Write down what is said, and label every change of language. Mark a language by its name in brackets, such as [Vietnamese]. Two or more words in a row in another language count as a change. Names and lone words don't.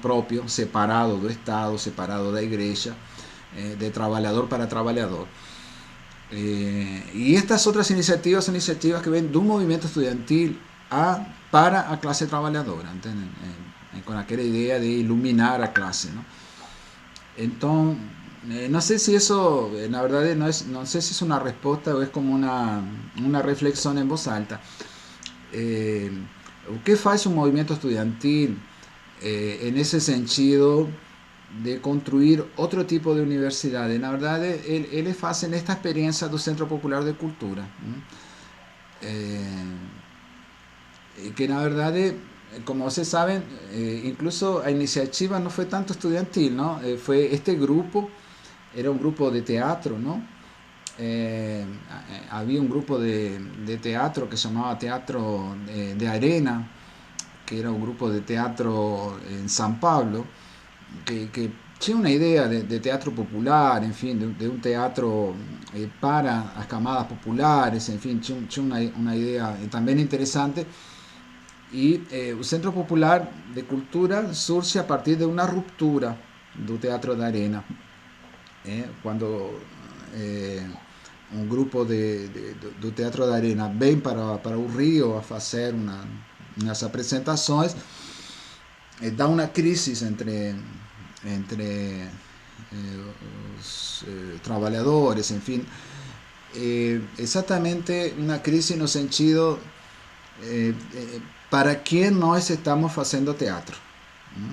[Portuguese] Próprio, separado do Estado, separado da igreja, de trabalhador para trabalhador. E estas outras iniciativas são iniciativas que vêm do movimento estudantil para a classe trabalhadora, entendem? Com aquela ideia de iluminar a classe, não? Então, [Spanish] no sé si eso, la verdad, no sé si es una respuesta o es como una reflexión en voz alta. Eh, [Portuguese] o que faz [Spanish] un movimiento estudiantil en ese sentido de construir otro tipo de universidades? [Portuguese] Na verdade, eles fazem esta experiência do Centro Popular de Cultura, que na verdade, como vocês sabem, incluso a iniciativa não foi tanto estudantil, não? Foi este grupo, [Spanish] era un grupo de teatro, ¿no? Había un grupo de teatro que se llamaba Teatro de Arena, que era un grupo de teatro en San Pablo, que tenía una idea de teatro popular, en fin, de un teatro para las camadas populares, en fin, tenía una idea también interesante. Y el Centro Popular de Cultura surge a partir de una ruptura del Teatro de Arena. [Portuguese] Quando um grupo do Teatro da Arena vem para o Rio a fazer umas apresentações, dá uma crise entre os trabalhadores, enfim, exatamente uma crise no sentido para quem nós estamos fazendo teatro, não?